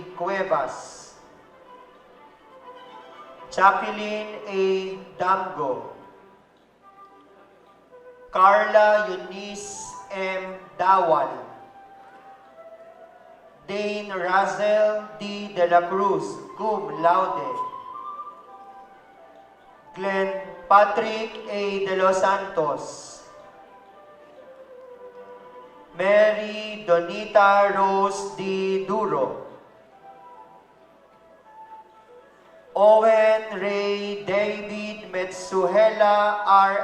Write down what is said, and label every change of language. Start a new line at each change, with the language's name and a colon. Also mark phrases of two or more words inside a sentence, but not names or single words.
English: Cuevas, Jacqueline A. Damgo, Carla Eunice M. Dawal, Dane Razel D. De La Cruz,
Latin: cum laude,
English: Glenn Patrick A. De Los Santos, Mary Donita Rose D. Duro, Owen Ray David Metsuhela R.